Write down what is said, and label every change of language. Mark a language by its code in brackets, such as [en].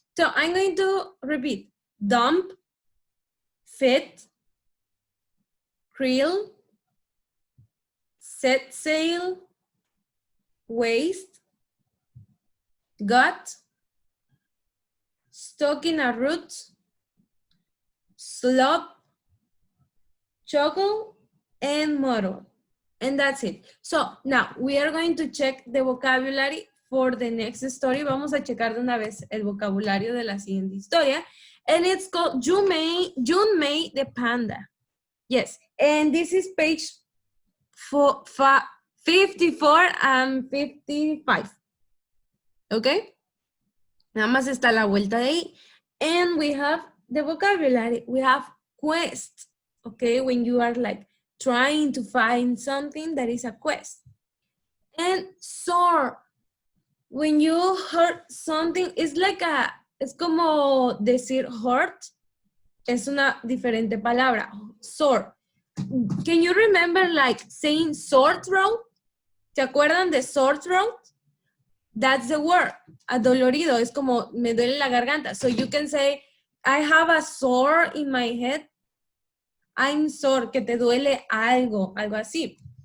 [en] So I'm going to repeat. Dump, fit, krill, set sail, waste, gut, stuck in a rut, slop, chuckle, and model. And that's it. So now we are going to check the vocabulary for the next story. [es] Vamos a checar de una vez el vocabulario de la siguiente historia. [en] And it's called June May the Panda. Yes, and this is page 54 and 55. Okay? [es] Nada más está la vuelta de ahí. [en] And we have the vocabulary. We have quest. Okay, when you are like trying to find something, that is a quest. And soar. When you hurt something, it's like [es] es como decir [en] hurt. [es] Es una diferente palabra. [en] Sore. Can you remember like saying sore throat? [es] ¿Se acuerdan de [en] sore throat? That's the word. [es] Adolorido. Es como me duele la garganta. [en] So you can say, I have a sore in my head. I'm sore, [es] que te duele algo así.